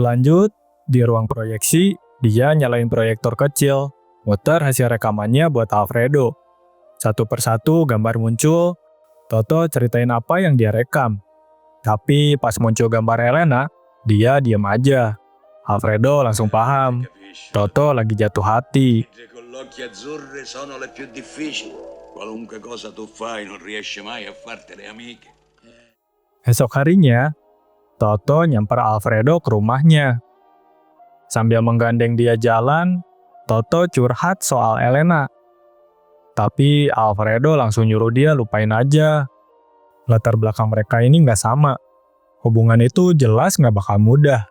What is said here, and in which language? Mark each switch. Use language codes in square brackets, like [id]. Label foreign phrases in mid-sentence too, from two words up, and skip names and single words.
[id] Berlanjut, Di ruang proyeksi, dia nyalain proyektor kecil, muter hasil rekamannya buat Alfredo. Satu persatu gambar muncul, Toto ceritain apa yang dia rekam. Tapi pas muncul gambar Elena, dia diam aja. Alfredo langsung paham, Toto lagi jatuh hati. [it] Con gli occhi azzurri sono le più difficili. Qualunque cosa tu fai non riesci mai a fartele amiche. [id] Esok harinya, Toto nyamper Alfredo ke rumahnya. Sambil menggandeng dia jalan, Toto curhat soal Elena. Tapi Alfredo langsung nyuruh dia lupain aja. Latar belakang mereka ini nggak sama. Hubungan itu jelas nggak bakal mudah.